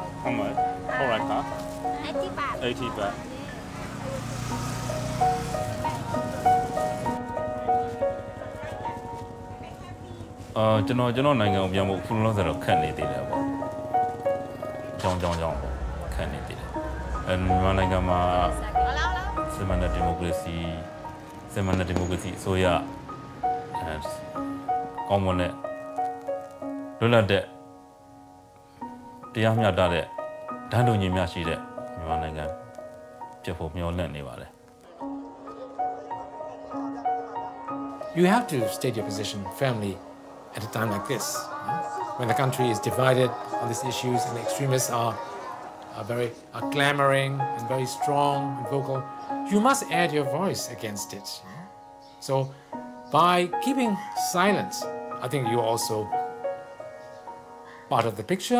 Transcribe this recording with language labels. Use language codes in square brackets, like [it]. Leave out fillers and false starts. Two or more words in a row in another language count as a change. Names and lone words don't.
[en] How much? Alright, car. 80 baht. 80 baht. [my] ကျွန်တော်နိုင်ငံကိုပြန်ဖို့ခုလုံးဆိုတော့ခက်နေသေးတယ်ပေါ့။ကြောင်းပေါ့ခက်နေသေးတယ်။မြန်မာနိုင်ငံမှာစစ်မှန်တဲ့ဒီမိုကရေစီအစိုးရ ကောင်းမွန်တဲ့လွတ်လပ်တဲ့တရားမျှတတဲ့ဒန်းတူညီမျှရှိတဲ့မြန်မာနိုင်ငံဖြစ်ဖို့မျှော်လင့်နေပါတယ် [en] You have to state your position firmly at a time like this, when the country is divided on these issues and the extremists are clamoring and very strong and vocal. You must add your voice against it. So by keeping silent, I think you're also part of the picture.